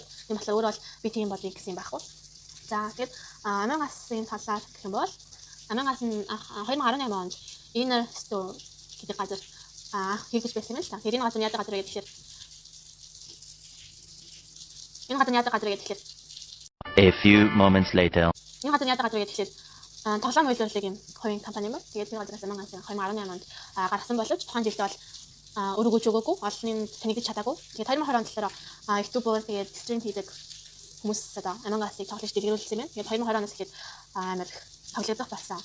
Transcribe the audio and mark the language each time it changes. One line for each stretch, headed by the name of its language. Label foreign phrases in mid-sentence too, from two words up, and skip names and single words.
Mongolian: Тийм болохоор өөрөө бол би тийм болъё гэсэн юм байхгүй. За тэгээд Among Us-ын талаар гэх юм бол Among Us нь 2018 онд Inner Store гэдэг газар хийгдэж байсан юм л та. Тэгээд энэ газар яадаг газар вэ гэхээр энэ гадны яадаг газар гэдэг
English: A few moments later.
Mongolian: Энэ гадны яадаг газар гэдэг тоглоом үйлдвэрлэлийн юм хувийн компани юм. Тэгээд энэ газраас Among Us 2018 онд гаргасан боловч тухайн жилдээ бол өргөж өгөөгүй, олонний танигдж чадаагүй. Тэгээд 2020 онд болохоор YouTube-оор тэгээд стрим хийдэг хүмүүс одоо Among Us-ыг тоглож дэлгэрүүлсэн юм байна. Тэгээд 2020 оноос эхлээд амар тоглогдох болсон.